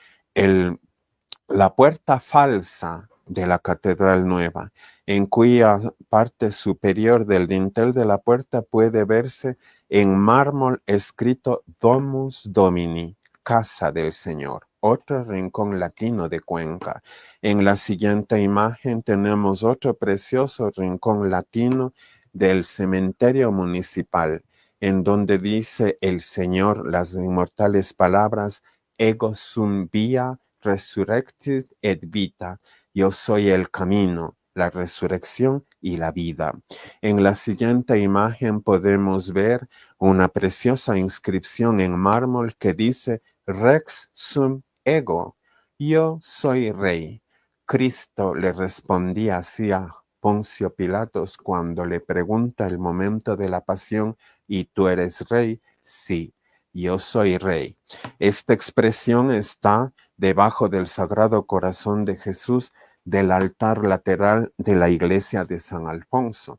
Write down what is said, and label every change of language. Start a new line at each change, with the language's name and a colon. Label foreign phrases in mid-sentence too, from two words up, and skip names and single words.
Spanish: La puerta falsa de la Catedral Nueva, en cuya parte superior del dintel de la puerta puede verse en mármol escrito
Latin: Domus Domini,
Spanish: Casa del Señor, otro rincón latino de Cuenca. En la siguiente imagen tenemos otro precioso rincón latino del cementerio municipal, en donde dice el Señor las inmortales palabras
Latin: Ego sum via resurrectis et vita.
Spanish: Yo soy el camino, la resurrección y la vida. En la siguiente imagen podemos ver una preciosa inscripción en mármol que dice
Latin: Rex sum ego.
Spanish: Yo soy rey. Cristo le respondía así a Poncio Pilatos cuando le pregunta el momento de la pasión, ¿y tú eres rey? Sí, yo soy rey. Esta expresión está debajo del Sagrado Corazón de Jesús del altar lateral de la iglesia de San Alfonso.